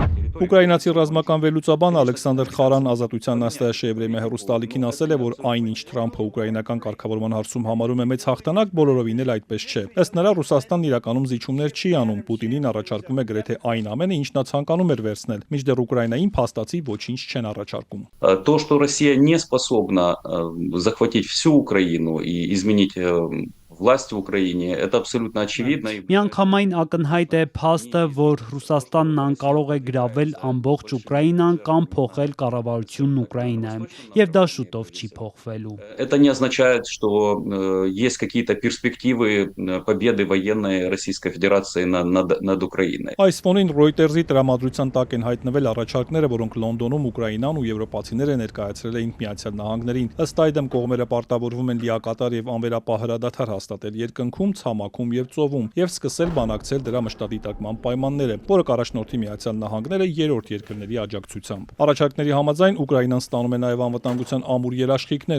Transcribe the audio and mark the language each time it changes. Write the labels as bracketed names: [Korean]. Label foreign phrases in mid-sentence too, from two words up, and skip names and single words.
[Armenian] Ուկրաինացի ռազմական վերլուծաբան Ալեքսանդր Խարան Ազատության նաստայաշեյրեմի հեռուստաալիքին ասել է, որ այն, ինչ Թրամփը ուկրաինական կարգավորման հարցում համարում է մեծ հաղթանակ, բոլորովին էլ այդպես չէ։ Ըստ նրա, Ռուսաստանն իրականում զիջումներ չի անում, Պուտինին առաջարկում է գրեթե այն ամենը, ինչ նա ցանկանում էր վերցնել, մինչդեռ Ուկրաինային փաստացի ոչինչ չեն առաջարկում։ [Russian] То, что Россия не способна захватить всю Украину и изменить власть в Украине, это абсолютно очевидно. [Armenian] Միանգամայն ակնհայտ է փաստը, որ Ռուսաստանն անկարող է գրավել ամբողջ Ուկրաինան կամ փոխել կառավարությունն Ուկրաինայում, եւ դա շուտով չի փոխվելու։ [Russian] Это не означает, что есть какие-то перспективы победы военной Российской Федерации над Украиной. [Armenian] Այս ֆոնին Reuters-ի տրամադրության տակ են հայտնվել առաջարկները, որոնք Լոնդոնում Ուկրաինան ու եվրոպացիները ներկայացրել էին Միացյալ Նահանգներին։ Ըստ այդմ կողմերը պարտավորվում են լիակատար եւ անվերապահ հրադադար հաստատել երկնքում, ցամաքում եւ ծովում եւ սկսել բանակցել դրա մշտադիտակման պայմանները, որը կառաջնորդի Միացյալ Նահանգները երրորդ երկրների աջակցությամբ։ Առաջարկների համաձայն Ուկրաինան ստանում է նաեւ անվտանգության ամուր երաշխիքներ,